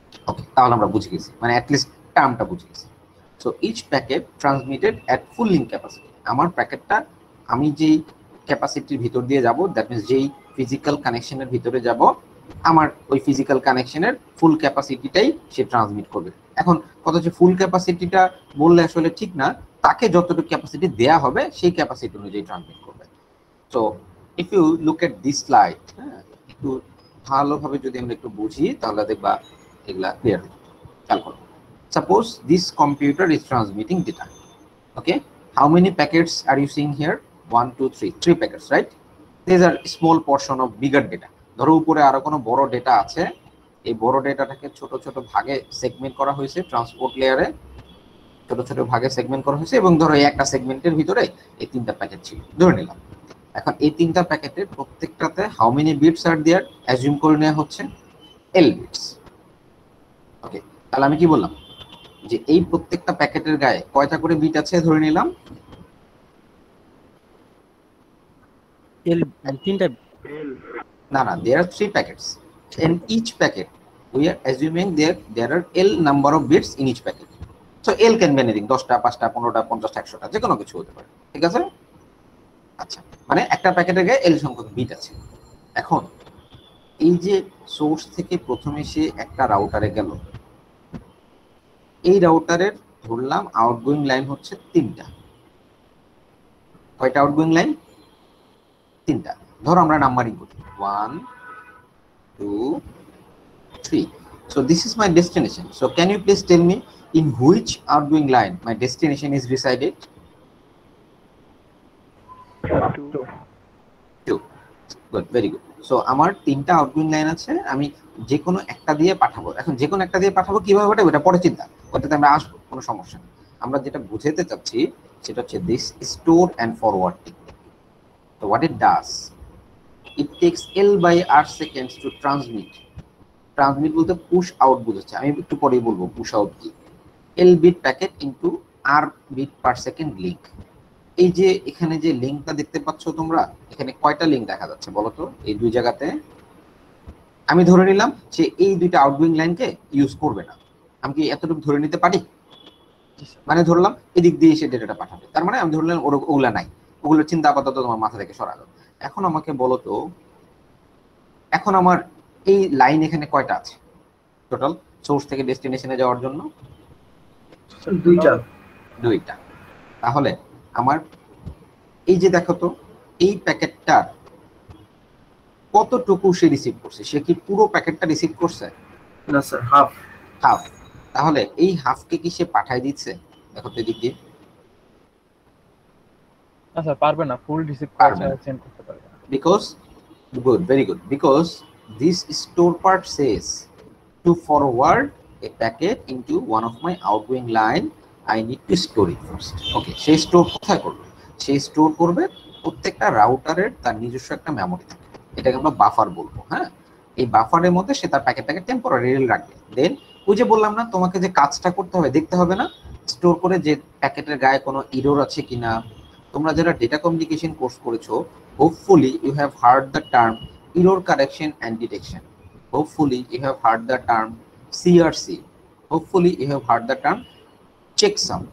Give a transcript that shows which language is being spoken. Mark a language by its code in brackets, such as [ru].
[bn] ওকে, তাহলে আমরা বুঝে গেছি, মানে অ্যাটলিস্ট টার্মটা বুঝে গেছি। [en] so each packet transmitted at full link capacity, [bn] আমার প্যাকেটটা আমি যেই ক্যাপাসিটির ভিতর দিয়ে যাব, [en] that means [bn] যেই ফিজিক্যাল কানেকশনের ভিতরে যাব, আমার ওই ফিজিক্যাল কানেকশনের ফুল ক্যাপাসিটিটাই সে ট্রান্সমিট করবে। এখন কথা হচ্ছে ফুল ক্যাপাসিটিটা বললে আসলে ঠিক না, তাকে যতটুকু ক্যাপাসিটি দেয়া হবে সেই ক্যাপাসিটি অনুযায়ী ট্রান্সমিট করবে। [en] so if you look at this slide, [bn] হ্যাঁ, একটু ভালোভাবে যদি আমরা একটু বুঝি তাহলে দেখবা এগুলা ক্লিয়ার হবে। খেয়াল করো, [en] suppose this computer is transmitting data. Okay, how many packets are you seeing here? 1 2 3 3 packets, right? These are small portion of bigger data. [bn] ধরো উপরে আরো কোনো বড় ডেটা আছে, এই বড় ডেটাটাকে ছোট ছোট ভাগে সেগমেন্ট করা হয়েছে ট্রান্সপোর্ট লেয়ারে, ছোট ছোট ভাগে সেগমেন্ট করা হয়েছে, এবং ধরো এই একটা সেগমেন্টের ভিতরে এই তিনটা প্যাকেট ছিল ধরে নিলাম। এখন এই তিনটা প্যাকেটের প্রত্যেকটাতে [en] how many bits are there [bn] assume করে নেওয়া হচ্ছে এল বিটস। ওকে, তাহলে আমি কি বললাম যে এই প্রত্যেকটা প্যাকেটের গায়ে কয়টা করে বিট আছে ধরে নিলাম? তিনটা। না, [en] there are 3 packets. In each packet we are assuming there are L number of bits in each packet. So L can be anything, [bn] 10টা 5টা 15টা 50টা 100টা যে কোনো কিছু হতে পারে, ঠিক আছে? আচ্ছা, মানে একটা প্যাকেটের গায়ে L সংখ্যক বিট আছে। এখন এই যে সোর্স থেকে প্রথমে সে একটা রাউটারে গেল, এই রাউটারের ধরলাম আউটগোয়িং লাইন হচ্ছে 3টা। কয়টা আউটগোয়িং লাইন? 3টা। ধরো আমরা নাম্বারিং করি 1 2 3. [en] So this is my destination. So can you please tell me in which outgoing line my destination is resided? 2. Good, very good. [bn] So আমার 3টা আউটগোয়িং লাইন আছে, আমি যে কোনো একটা দিয়ে পাঠাবো। এখন যে কোনো একটা দিয়ে পাঠাবো কিভাবে ওটা পরে চিন্তা, ওটাতে আমরা আসবো, কোনো সমস্যা নেই। আমরা যেটা বুঝাতে চাচ্ছি সেটা হচ্ছে [en] This store and forward technique. So what it does, it takes L by R seconds to transmit [bn] বলতে পুশ আউট বুঝাচ্ছে, আমি একটু পরেই বলবো পুশ আউট কি। [en] L bit packet into R bit per second link. [bn] এই যে এখানে যে লিংকটা দেখতে পাচ্ছ তোমরা, এখানে কয়টা লিংক দেখা যাচ্ছে বলো তো? এই দুই জায়গাতে আমি ধরে নিলাম যে এই দুইটা আউটগোয়িং লাইনকে ইউজ করবে না, আমি কি এতটুকু ধরে নিতে পারি? মানে ধরলাম এদিক দিয়ে এসে ডেটাটা পাঠাবে, তার মানে আমি ধরলাম ওগুলা নাই, ওগুলোর চিন্তা আপাতত তোমার মাথা থেকে সরালো। এখন আমাকে বলো তো, এখন আমার এই লাইন এখানে কয়টা আছে টোটাল সোর্স থেকে ডেস্টিনেশনে যাওয়ার জন্য? দুইটা। তাহলে আমার এই যে দেখো তো, এই প্যাকেটটার কতটুকু সে রিসিভ করছে? সে কি পুরো প্যাকেটটা রিসিভ করছে? না স্যার, হাফ। তাহলে এই হাফকে কি সে পাঠায় দিচ্ছে? দেখো তো এদিক দিয়ে। না স্যার, পারবে না, ফুল রিসিভ পারবে না। সেন্ড করতে পারবে না। [en] Because good, very good. Because this store part says to forward a packet into one of my outgoing line, I need to store it first. [bn] Okay, সেই স্টোর কোথায় করবে? সেই স্টোর করবে প্রত্যেকটা রাউটারের তার নিজস্ব একটা মেমরি থাকে, এটাকে আমরা বাফার বলবো। হ্যাঁ, এই বাফারের মধ্যে সে তার প্যাকেটটাকে টেম্পোরারিলি রাখবে। দেন ওই যে বললাম না তোমাকে যে কাজটা করতে হবে, দেখতে হবে না স্টোর করে যে প্যাকেটের গায়ে কোনো এরর আছে কিনা। তোমরা যারা ডেটা কমিউনিকেশন কোর্স করেছো, [en] hopefully you have heard the term error correction and detection. Hopefully you have heard the term CRC. Hopefully you have heard the term checksum.